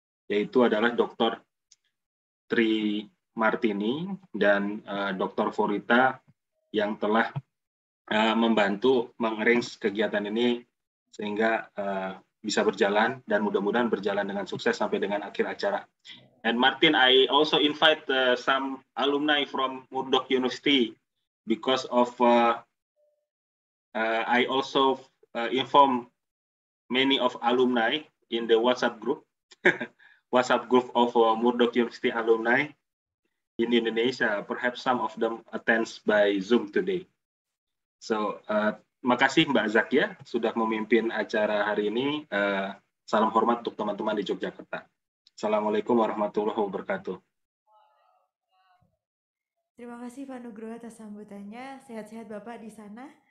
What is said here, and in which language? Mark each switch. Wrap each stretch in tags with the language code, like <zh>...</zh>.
<id>yaitu adalah Dr. Tri Martini dan Dr. Forita yang telah membantu mengarrange kegiatan ini sehingga bisa berjalan dan mudah-mudahan berjalan dengan sukses sampai dengan akhir acara.</id> <en>And Martin, I also invite some alumni from Murdoch University because of I also inform many of alumni in the WhatsApp group, WhatsApp group of Murdoch University alumni in Indonesia. Perhaps some of them attends by Zoom today.</en> <id>So, makasih Mbak Zakia sudah memimpin acara hari ini. Salam hormat untuk teman-teman di Yogyakarta. Assalamualaikum warahmatullahi wabarakatuh. Terima kasih Pak Nugroho atas sambutannya. Sehat-sehat Bapak di sana.</id>